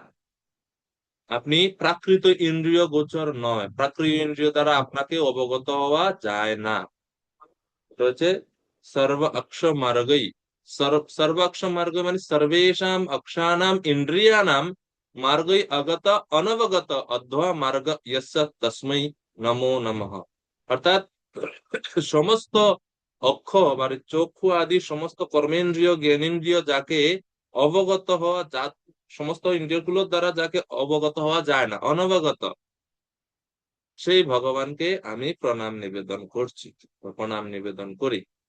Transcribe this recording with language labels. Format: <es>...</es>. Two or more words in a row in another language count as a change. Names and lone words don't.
<bn>আপনি প্রাকৃত ইন্দ্রিয় গোচর নয়, প্রাকৃত ইন্দ্রিয় দ্বারা আপনাকে অবগত হওয়া যায় না। এটা হচ্ছে সর্ব অক্ষ মার্গই।</bn> <sa>সর্বাক্ষ মার্গ মানে সর্বেশাম অক্ষানাম ইন্দ্রিয়ানাম মার্গই আগত অনবগত অধ্বা মার্গ ইয়স্য তস্मै নমো নমঃ।</sa> <bn>অর্থাৎ সমস্ত অক্ষ মানে চক্ষু আদি সমস্ত কর্মেন্দ্রিয় জ্ঞানেন্দ্রিয় যাকে অবগত হওয়া যা, সমস্ত ইন্দ্রিয়গুলোর দ্বারা যাকে অবগত হওয়া যায় না, অনবগত, সেই ভগবানকে আমি প্রণাম নিবেদন করছি, প্রণাম নিবেদন করি।</bn>